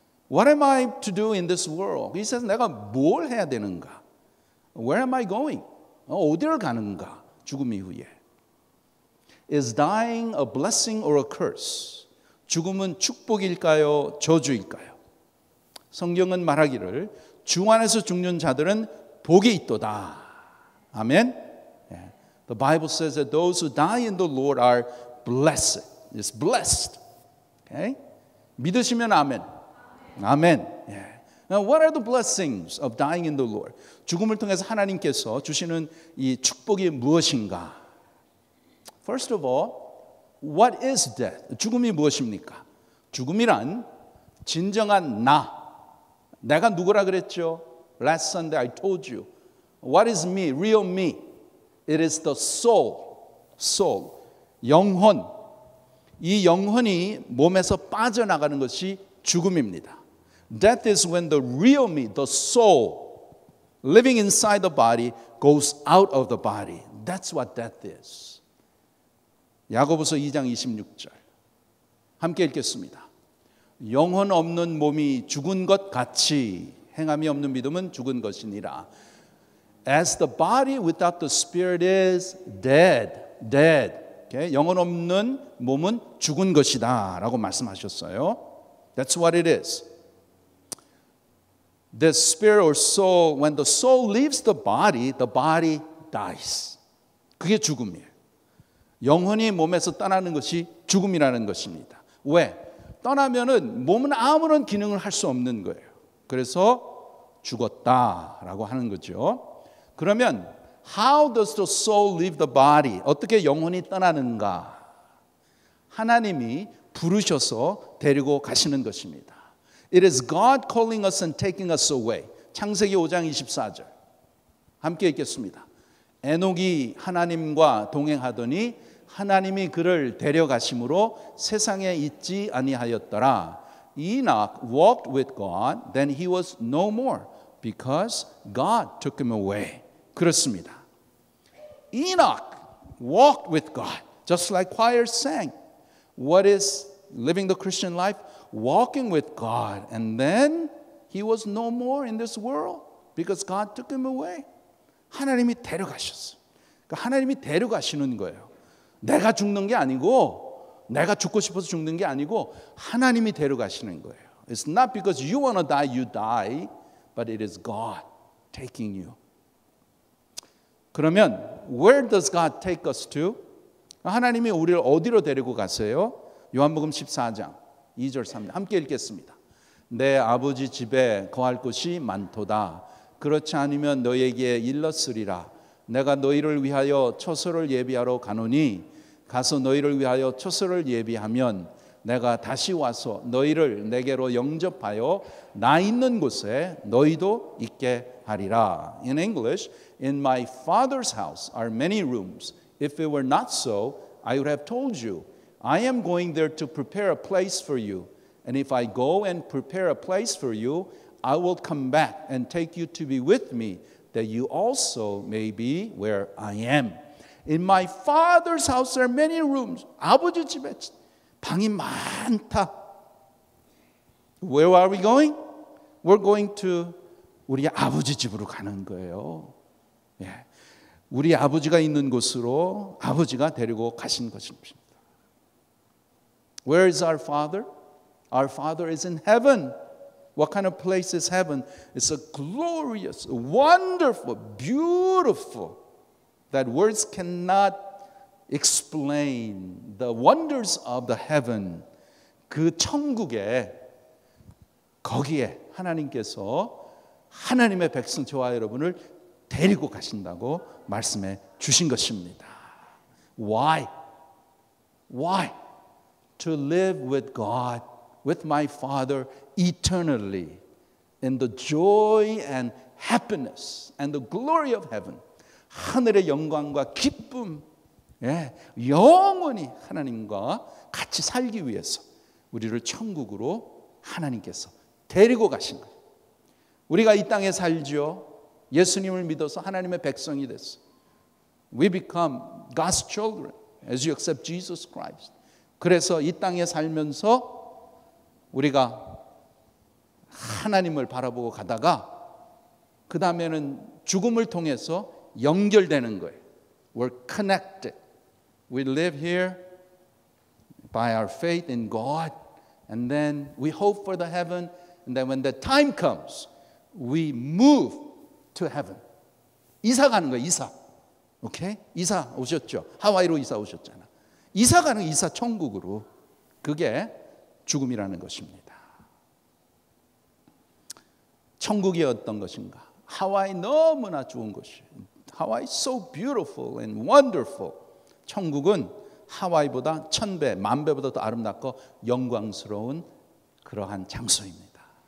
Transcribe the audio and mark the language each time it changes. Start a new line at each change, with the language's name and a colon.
English: What am I to do in this world? He says
Korean: 내가 뭘 해야 되는가?
English: Where am I going?
Korean: 어디를 가는가? 죽음 이후에.
English: Is dying a blessing or a curse?
Korean: 죽음은 축복일까요? 저주일까요? 성경은 말하기를 주 안에서 죽는 자들은 복이 있도다. 아멘.
English: The Bible says that those who die in the Lord are blessed. It's blessed. Okay?
Korean: 믿으시면 아멘. 아멘.
English: Now, what are the blessings of dying in the Lord?
Korean: 죽음을 통해서 하나님께서 주시는 이 축복이 무엇인가?
English: First of all, What is death?
Korean: 죽음이 무엇입니까? 죽음이란 진정한 내가 누구라 그랬죠?
English: Last Sunday I told you. What is me? Real me. It is the soul. Soul. 영혼.
Korean: 이 영혼이 몸에서 빠져나가는 것이 죽음입니다.
English: Death is when the real me, the soul, living inside the body, goes out of the body. That's what death is.
Korean: 야고보서 2장 26절 함께 읽겠습니다. 영혼 없는 몸이 죽은 것 같이 행함이 없는 믿음은 죽은 것이니라.
English: As the body without the spirit is dead. Okay?
Korean: 영혼 없는 몸은 죽은 것이다 라고 말씀하셨어요.
English: That's what it is. The spirit or soul, when the soul leaves the body dies.
Korean: 그게 죽음이에요. 영혼이 몸에서 떠나는 것이 죽음이라는 것입니다. 왜? 떠나면은 몸은 아무런 기능을 할 수 없는 거예요. 그래서 죽었다라고 하는 거죠.
English: 그러면 how does the soul leave the body?
Korean: 어떻게 영혼이 떠나는가? 하나님이 부르셔서 데리고 가시는 것입니다.
English: It is God calling us and taking us away.
Korean: 창세기 5장 24절 함께 읽겠습니다. 에녹이 하나님과 동행하더니 하나님이 그를 데려가심으로 세상에 있지 아니하였더라.
English: Enoch walked with God, then he was no more, Because God took him away.
Korean: 그렇습니다.
English: Enoch walked with God, just like choir sang. What is living the Christian life? Walking with God. And then he was no more in this world because God took him away.
Korean: 하나님이 데려가셨어요. 그러니까 하나님이 데려가시는 거예요. 내가 죽는 게 아니고, 내가 죽고 싶어서 죽는 게 아니고 하나님이 데려가시는 거예요.
English: It's not because you want to die, you die, but it is God taking you. 그러면 where does God take us to?
Korean: 하나님이 우리를 어디로 데리고 가세요? 요한복음 14장 2절 3절 함께 읽겠습니다. 내 아버지 집에 거할 곳이 많도다. 그렇지 않으면 너에게 일렀으리라. 내가 너희를 위하여 처소를 예비하러 가노니 가서 너희를 위하여 처소를 예비하면 내가 다시 와서 너희를 내게로 영접하여 나 있는 곳에 너희도 있게 하리라.
English: In English, in my Father's house are many rooms. If it were not so, I would have told you. I am going there to prepare a place for you. And if I go and prepare a place for you, I will come back and take you to be with me, that you also may be where I am. In my Father's house are many rooms.
Korean: 아버지 집에 방이 많다.
English: Where are we going? We're going to
Korean: 우리 아버지 집으로 가는 거예요. 예. 우리 아버지가 있는 곳으로 아버지가 데리고 가신 것입니다.
English: Where is our Father? Our Father is in heaven. What kind of place is heaven? It's a glorious, wonderful, beautiful, that words cannot explain the wonders of the heaven.
Korean: 그 천국에 거기에 하나님께서 하나님의 백성 저와 여러분을 데리고 가신다고 말씀해 주신 것입니다.
English: Why? Why? To live with God, with my Father eternally in the joy and happiness and the glory of heaven.
Korean: 하늘의 영광과 기쁨, 예, 영원히 하나님과 같이 살기 위해서 우리를 천국으로 하나님께서 데리고 가신 거예요. 우리가 이 땅에 살죠. 예수님을 믿어서 하나님의 백성이 됐어.
English: We become God's children as you accept Jesus Christ.
Korean: 그래서 이 땅에 살면서 우리가 하나님을 바라보고 가다가 그 다음에는 죽음을 통해서 연결되는 거예요.
English: We're connected. We live here by our faith in God, and then we hope for the heaven, and then when the time comes, we move to heaven.
Korean: 이사 가는 거예요, 이사. 오케이? 이사 오셨죠? 하와이로 이사 오셨잖아. 이사 가는 이사 천국으로. 그게 죽음이라는 것입니다. 천국이 어떤 것인가? 하와이 너무나 좋은 곳이에요.
English: 하와이 so beautiful and wonderful.
Korean: 천국은 하와이보다 1000배, 10,000배보다 더 아름답고 영광스러운 그러한 장소입니다.